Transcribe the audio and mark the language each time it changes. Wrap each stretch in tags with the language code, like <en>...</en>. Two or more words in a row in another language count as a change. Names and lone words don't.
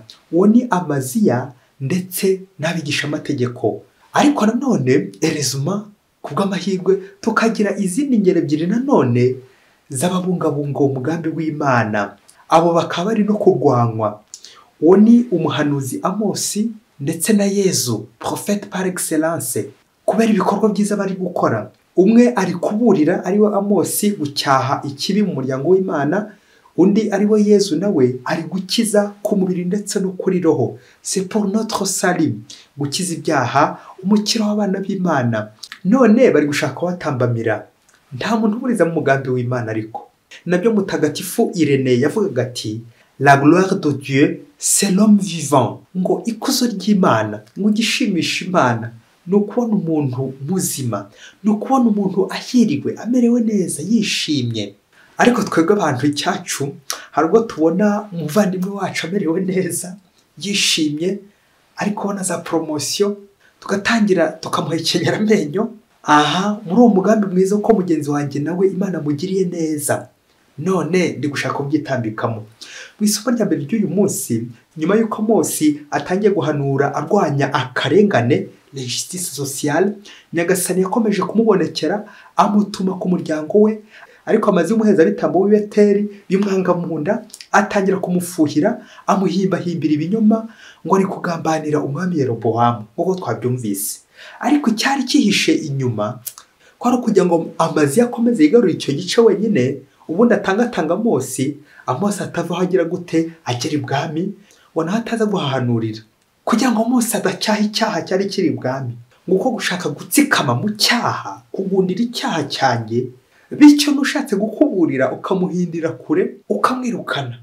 <rw>Uwo ni Amaziya ndetse n'abigisha amategeko. Ariko nanone erezuma kubw'amahirwe tukagira izindi ngero ebyiri nanone z'ababungabunga umugambi w'Imana. Abo bakaba ari no kurwanywa. Uwo ni umuhanuzi Amosi ndetse na Yezu,</rw> <fr>prophète par excellence,</fr> <rw>kubera ibikorwa byiza bari gukora. umwe ari kuburira ariwe Amosi gucyaha ikibi mu muryango w'Imana, undi ariwe Yezu nawe ari gukiza ku mubiri ndetse no kuri roho.</rw> <fr>C'est pour notre salut,</fr> <rw>gukiza ibyaha, umukiro w'abana b'Imana. None bari gushaka watambamira. Nta muntu uburiza mu mugambi w'Imana ariko. Nabyo mutagatifu Irene yavugaga ati</rw> <fr>la gloire de Dieu c'est l'homme vivant.</fr> <rw>Ngo ikuzo ry'Imana, ngo gishimisha Imana, no kubona umuntu muzima, no kubona umuntu ahiriwe, amerewe neza, yishimye. Ariko twebwe abantu icyacu harwo tubona umuvandimwe wacu amerewe neza, yishimye, ariko ubona za promotion tugatangira tukamuhekenyera amenyo. Aha muri uwo mugambi mwiza ko mugenzi wanjye nawe Imana mugiriye neza, none ndi gushaka kubyitambikamo. Mu isomo rya mbere ry'uyu munsi, nyuma y'uko Amosi atangiye guhanura arwanya akarengane,</rw> <fr>la justice sociale,</fr> <rw>Nyagasani yakomeje kumubonekera amutuma ku muryango we, ariko amaze umuhezabitambo w'i Beteli bimwanga mu nda, atangira kumufuhira, amuhimbahimbira ibinyoma ngo ari kugambanira umwami Yerobowamu, nk'uko twabyumvise. Ariko cyari kihishe inyuma ko ari kugira ngo amazi yakomeze yigarura icyo gice wenyine, ubundi atangatanga Amosi atavaho agira gute agera ibwami, ngo naho ataza guhahanurira kugira ngo Amosi adacyaha icyaha cyari kiri ibwami, nguko gushaka gutsikama mu cyaha, kugundira icyaha cyanjye, bityo nushatse gukuburira ukamuhindira kure, ukamwirukana.</rw>